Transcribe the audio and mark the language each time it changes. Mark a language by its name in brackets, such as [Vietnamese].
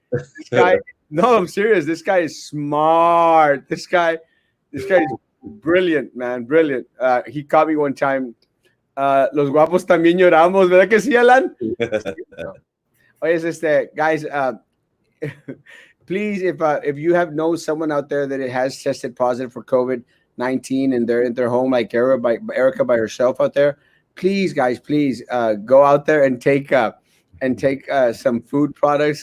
[English] This guy, no, I'm serious. This guy is smart. This guy is brilliant, man. Brilliant. He caught me one time. [Spanish] Los guapos también lloramos, ¿verdad que sí, Alan? [English] Oye, guys, please, if you have known someone out there that it has tested positive for COVID-19 and they're in their home, like Erika by herself out there, please, guys, please go out there and take some food products.